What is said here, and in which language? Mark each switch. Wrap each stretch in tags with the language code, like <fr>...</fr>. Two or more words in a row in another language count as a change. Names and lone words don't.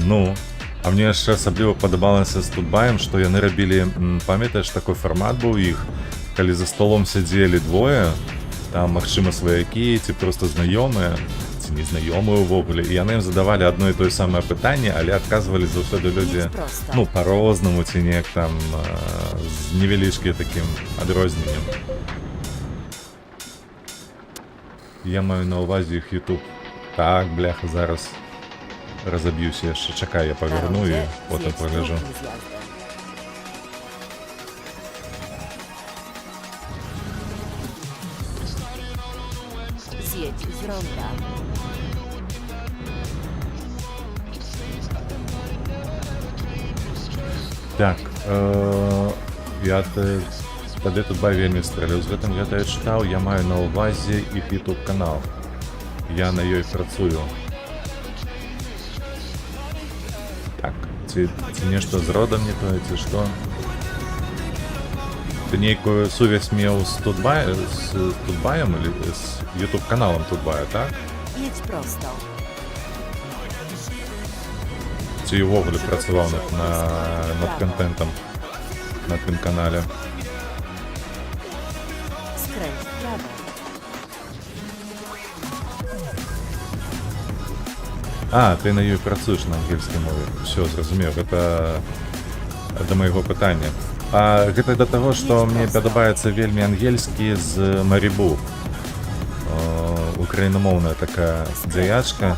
<be>Ну, а мне яшчэ асабліва падабалася з Тутбаем, што яны рабілі, памятаеш, такой фармат быў іх, калі за столом сядзелі двое, там, магчыма, сваякі, ці проста знаёмыя, ці незнаёмыя ўвогуле, і яны ім задавалі адно і тое самае пытанне, але адказвалі заўсёды людзі, ну, па-рознаму, ці неяк там, з невялічкім такім адрозненнем. Я маю на ўвазе іх YouTube. Так, бляха, зараз разаб'юся яшчэ. Чакай, я</be> <pl>Na</pl> <be>паверну і</be> <pl>rondzie</pl> <be>потым</be> <pl>zjedź</pl> <be>пагляджу.</be> <pl>drugim zjazdem. Zjedź z ronda.</pl> <be>Так, я тады Тутбай вельмі стрэліў з гэтым, гэта я чытаў, я маю на ўвазе іх YouTube канал. Я на ёй працую. Так, ці нешта з родам не тое, ці што? Ты нейкую сувязь меў з Тутбаем или з YouTube каналам Тутбая, так?</be> <pl>Jedź prosto.</pl> <be>Ці ўвогуле працаваў над контентом на тым канале?</be> <pl>Skręć w prawo.</pl> <be>А, ты на ёй працуеш на ангельскай мове. Усё, зразумеў, гэта да майго пытання. А гэта да таго, што мне падабаецца вельмі ангельскі з Марібу. Украінамоўная такая дзяячка.</be>